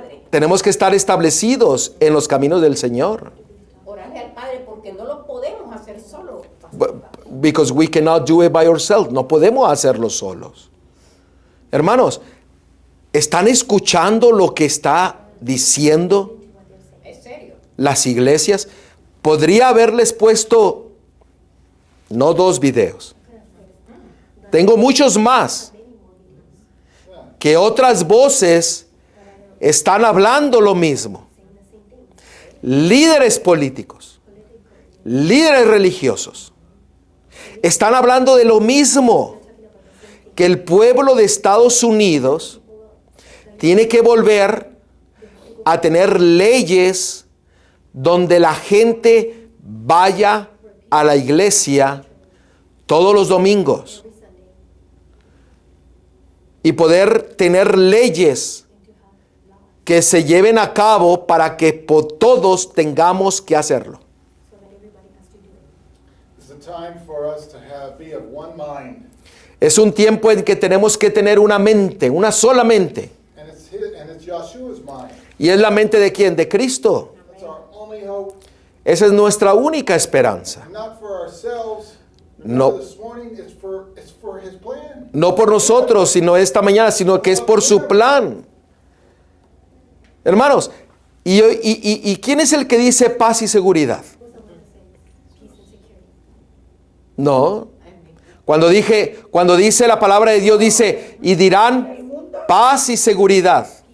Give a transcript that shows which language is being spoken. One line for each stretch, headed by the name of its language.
Spanish: Tenemos que estar establecidos en los caminos del Señor. Orarle al Padre, porque no lo podemos hacer solo.
English: Because we cannot do it by ourselves.
Spanish: No podemos hacerlo solos. Hermanos, ¿están escuchando lo que está diciendo ¿Es serio? las iglesias? Podría haberles puesto no 2 videos. Tengo muchos más que otras voces están hablando lo mismo. Líderes políticos, líderes religiosos, están hablando de lo mismo, que el pueblo de Estados Unidos tiene que volver a tener leyes donde la gente vaya a la iglesia todos los domingos y poder tener leyes que se lleven a cabo para que todos tengamos que hacerlo.
English: It's a time for us to be of one mind.
Spanish: Es un tiempo en que tenemos que tener una mente, una sola mente.
English: And it's Yahshua's mind.
Spanish: ¿Y es la mente de quién? De Cristo.
English: That's our only hope.
Spanish: Esa es nuestra única esperanza.
English: Not for ourselves.
Spanish: No.
English: This morning, it's for his plan.
Spanish: No por nosotros, sino esta mañana, sino que es por su plan. Hermanos, ¿y quién es el que dice paz y seguridad? No. Cuando dice la palabra de Dios, dice, y dirán paz y seguridad.